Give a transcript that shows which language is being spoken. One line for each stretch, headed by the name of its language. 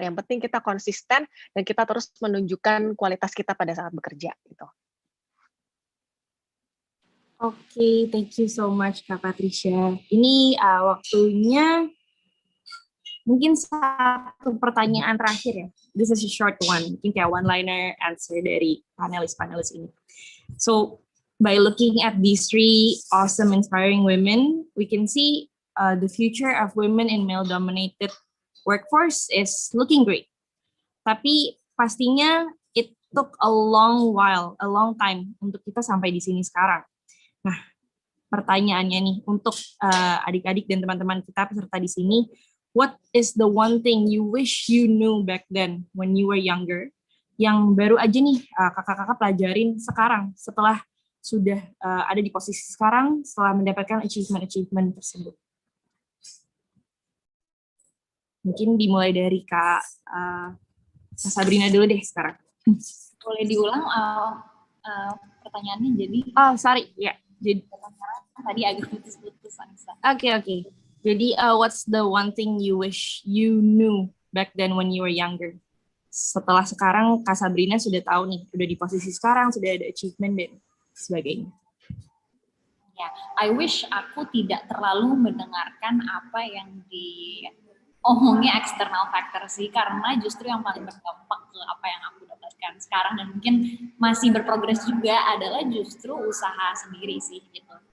Indonesian: Yang penting kita konsisten dan kita terus menunjukkan kualitas kita pada saat bekerja, gitu.
English: Oke, thank you so much Kak Patricia.
Indonesian: Ini waktunya mungkin satu pertanyaan terakhir ya.
English: This is a short one,
Indonesian: mungkin kayak
English: one-liner answer
Indonesian: dari panelis-panelis ini.
English: So, by looking at these three awesome, inspiring women, we can see the future of women in male-dominated workforce is looking great.
Indonesian: Tapi pastinya
English: it took a long time
Indonesian: untuk kita sampai di sini sekarang. Nah, pertanyaannya nih untuk adik-adik dan teman-teman kita peserta di sini,
English: what is the one thing you wish you knew back then when you were younger,
Indonesian: yang baru aja nih kakak-kakak pelajarin sekarang setelah sudah ada di posisi sekarang, setelah mendapatkan achievement tersebut? Mungkin dimulai dari Kak Sabrina dulu deh sekarang. Boleh diulang pertanyaannya jadi? Oh, sorry. Ya. Jadi tadi agak putus-putus, Anissa. Oke.
English: Jadi, what's the one thing you wish you knew back then when you were younger?
Indonesian: Setelah sekarang, Kak Sabrina sudah tahu nih, udah di posisi sekarang, sudah ada achievement dan sebagainya. Ya, I wish aku tidak terlalu mendengarkan apa yang diomongnya external factor sih, karena justru yang paling berdampak ke apa yang aku dapatkan sekarang dan mungkin masih berprogres juga adalah justru usaha sendiri sih gitu.